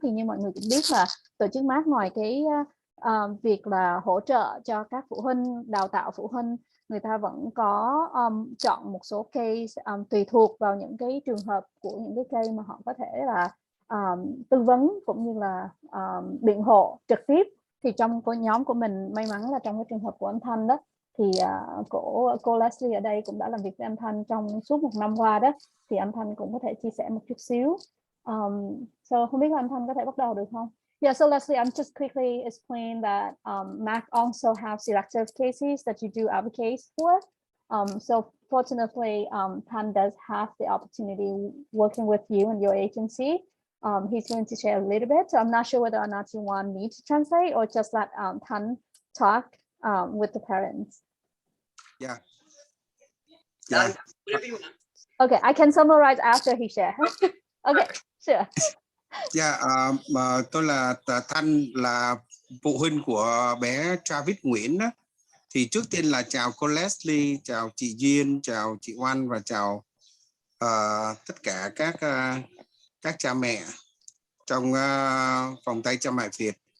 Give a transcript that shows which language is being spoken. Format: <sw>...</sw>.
<vi>Thì như mọi người cũng biết là tổ chức MAC ngoài cái việc là hỗ trợ cho các phụ huynh, đào tạo phụ huynh, người ta vẫn có chọn một số case tùy thuộc vào những cái trường hợp của những cái case mà họ có thể là tư vấn cũng như là biện hộ trực tiếp. Thì trong nhóm của mình, may mắn là trong cái trường hợp của anh Thanh đó, thì cô Leslie ở đây cũng đã làm việc với anh Thanh trong suốt một năm qua đó, thì anh Thanh cũng có thể chia sẻ một chút xíu. So không biết là anh Thanh có thể bắt đầu được không?</vi> <en>Yeah, so Leslie, I'm just quickly explain that MAC also have selective cases that you do advocate for. So fortunately, Thanh does have the opportunity working with you and your agency. He's going to share a little bit. So I'm not sure whether or not you want me to translate or just let Thanh talk with the parents. Yeah. Whatever you want. Okay, I can summarize after he shares. Okay, sure.</en> <vi>Yeah, tôi là Thanh, là phụ huynh của bé Travis Nguyễn đó. Thì trước tiên là chào cô Leslie, chào chị Duyên, chào chị Oanh và chào tất cả các cha mẹ trong vòng tay cha mẹ Việt.</vi>